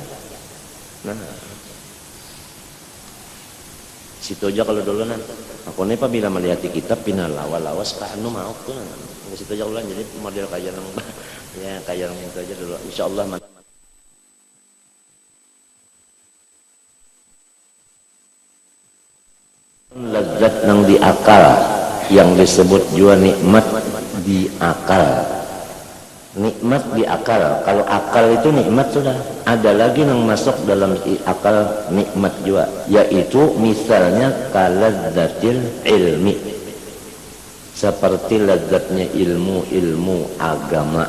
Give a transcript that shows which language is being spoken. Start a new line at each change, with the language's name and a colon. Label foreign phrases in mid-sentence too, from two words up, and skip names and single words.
Banjar: Nah, situ aja kalau dulu aku nih apabila melihat kitab pinalawas anu mau tuh situ aja ulang. Jadi model kayak ya kayak itu aja dulu insyaallah. Lazat nang di akal yang disebut juga nikmat di akal. Nikmat di akal.
Indonesian: Kalau akal itu nikmat sudah. Ada lagi yang masuk dalam akal nikmat juga, yaitu misalnya
Arabic: kalazzatil ilmi,
Indonesian: seperti lazatnya ilmu agama.